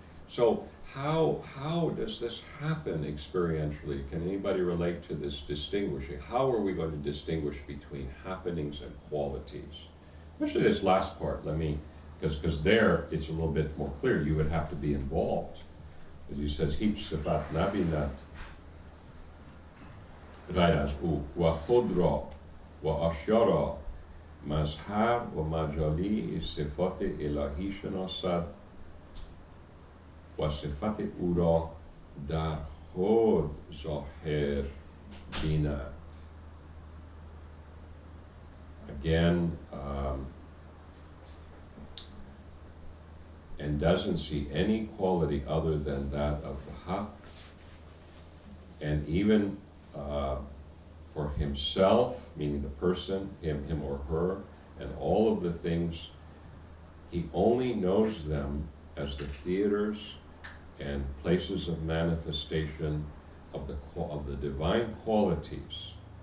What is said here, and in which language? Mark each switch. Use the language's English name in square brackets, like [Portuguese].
[English] So how does this happen experientially? Can anybody relate to this distinguishing? How are we going to distinguish between happenings and qualities? Especially this last part, because there it's a little bit more clear. You would have to be involved. [Persian] As he says, Hich sifat nabinat غیر او و خود را و اشیا را مظهر و مجالی صفات الهی شناسد و صفت او را در خود ظاهر بیند. [English] Again, and doesn't see any quality other than that of the Haq, and even for himself, meaning the person, him or her, and all of the things, he only knows them as the theaters and places of manifestation of the divine qualities,